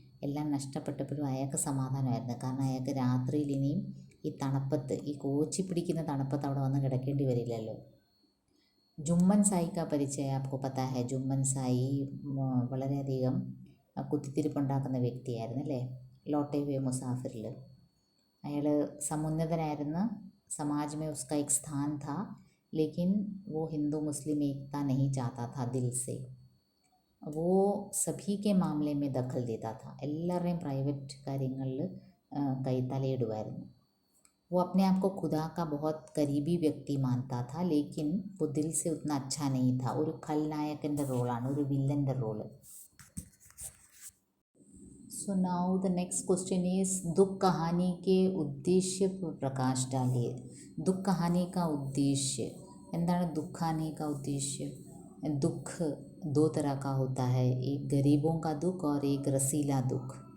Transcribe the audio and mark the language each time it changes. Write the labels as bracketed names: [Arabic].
[Malayalam] എല്ലാം നഷ്ടപ്പെട്ടപ്പോഴും അയാൾക്ക് സമാധാനമായിരുന്നു. കാരണം അയാൾക്ക് രാത്രിയിൽ ഇനിയും ഈ തണുപ്പത്ത്, ഈ കോച്ചി പിടിക്കുന്ന തണുപ്പത്ത് അവിടെ വന്ന് കിടക്കേണ്ടി വരില്ലല്ലോ. ജുമ്മൻ സായിക്ക പരിചയം [Hindi] ആപ്കോ പത്താ ഹെ. [Malayalam] ജുമ്മൻ സായി വളരെയധികം കുത്തിത്തിരിപ്പുണ്ടാക്കുന്ന വ്യക്തിയായിരുന്നു അല്ലേ. ലോട്ടെ ഹുവേ മുസാഫിറിൽ അയാൾ സമുന്നതനായിരുന്നു. [Hindi] സമാജ് മേ ഉസ്കാ एक स्थान था लेकिन वो हिंदू मुस्लिम एकता नहीं चाहता था दिल से. वो सभी के मामले में दखल देता था. [Malayalam] എല്ലാവരുടെയും പ്രൈവറ്റ് കാര്യങ്ങളിൽ തലയിടുമായിരുന്നു. [Hindi] वो अपने आप को खुदा का बहुत करीबी व्यक्ति मानता था लेकिन वो दिल से उतना अच्छा नहीं था. [Malayalam] ഒരു ഖൽനായകൻ്റെ റോളാണ്, ഒരു വില്ലൻ്റെ role. [English] so now the next question is [Hindi] दुख कहानी के उद्देश्य पर प्रकाश डालिए. दुख कहानी का उद्देश्य എന്താണ്? दुख कहानी का उद्देश्य, दुख दो तरह का होता है, एक गरीबों का दुख और एक रसीला दुख.